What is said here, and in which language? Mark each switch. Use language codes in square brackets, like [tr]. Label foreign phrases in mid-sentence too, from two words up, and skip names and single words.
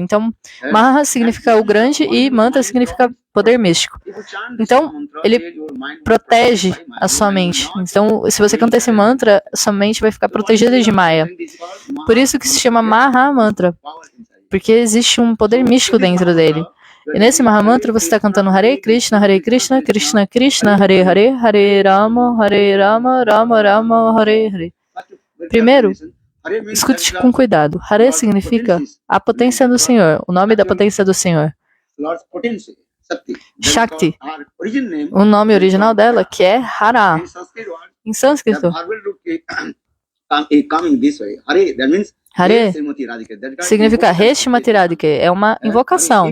[pt] Então, Maha significa o grande e Mantra significa poder místico. Então, ele protege a sua mente. Então, se você canta esse mantra, sua mente vai ficar protegida de Maya. Por isso que se chama Maha Mantra, porque existe um poder místico dentro dele. E nesse Maha Mantra você está cantando [sa] Hare Krishna, Krishna Krishna, Hare Hare, Hare Rama, Rama Rama, Hare Hare. [pt] Primeiro, escute com cuidado. Hare significa a potência do Senhor, o nome da potência do Senhor. Shakti, o nome original dela, que é Hara. Em sânscrito, Hare significa [sa] Reshmati Radhike, [pt] é uma invocação.